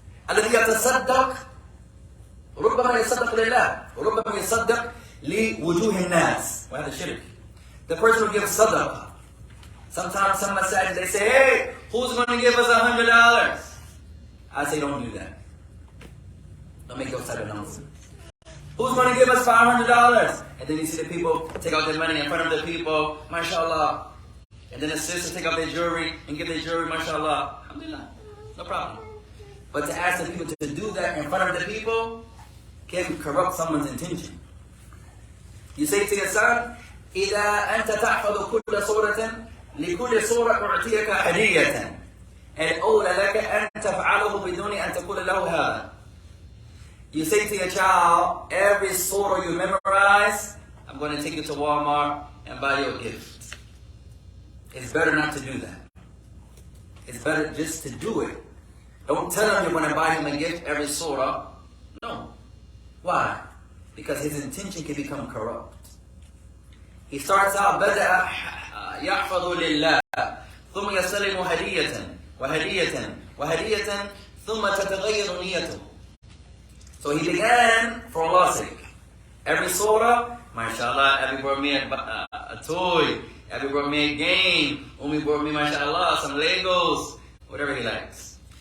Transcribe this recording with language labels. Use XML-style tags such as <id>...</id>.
<ar>الذي يتصدق ربما يصدق لله وربما يصدق لوجوه الناس. وهذا شرك.</ar> <en>The person who gives sadaqah. Sometimes some masajid they say, hey, who's going to give us $100? I say, don't do that. Don't make those type of nonsense. Who's going to give us $500? And then you see the people take out their money in front of the people, mashallah. And then the sisters take out their jewelry and give their jewelry, mashallah. Alhamdulillah. No problem. But to ask the people to do that in front of the people can corrupt someone's intention. You say to your son,</en> <ar>إذا أنت تحفظ كل صورة لكل صورة أعطيك هدية الأولى لك أن تفعله بدون أن تقول له هذا.</ar> <en>You say to your child, every surah you memorize, I'm going to take you to Walmart and buy you a gift. It's better not to do that. It's better just to do it. Don't tell him you're going to buy him a gift every surah. No. Why? Because his intention can become corrupt. He starts out,</en> <ar>بدأ يحفظ لله ثم يستلم هدية وهدية وهدية ثم تتغير نيته.</ar> <en>So he began for Allah's sake. Every surah, mashallah, Abby brought me a toy, Abby brought me a game, Umi brought me, mashallah, some Legos, whatever he likes.</en>